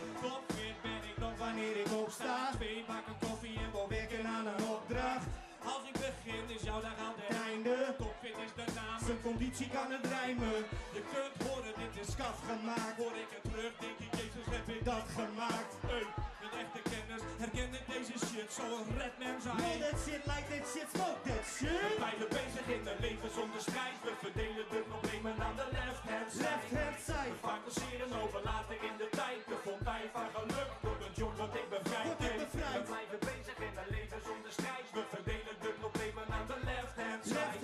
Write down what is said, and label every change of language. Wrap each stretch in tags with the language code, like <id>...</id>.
<nl>Topfit ben ik nog wanneer ik opsta. Twee bakken koffie en wil werken aan een opdracht. Als ik begin is jouw dag al ten einde. Topfit is de naam, zijn conditie kan het rijmen. Je kunt horen, dit is skaf gemaakt. Hoor ik het terug, denk ik, Jezus, heb ik dat gemaakt. Hey, met echte kennis herken ik deze shit zoals Redman zei.</nl> <en>Roll that shit like that shit, smoke that shit.</en> <nl>We blijven bezig in een leven zonder strijd. We verdelen de problemen aan de</nl> <en>left hand side. Left hand side.</en> <nl>We fantaseren over later in de tijd. De fontein van geluk door de joint wat ik bevrijd. Word ik bevrijd. We blijven bezig in een leven zonder strijd. We verdelen de problemen aan de</nl> <en>left hand side.</en>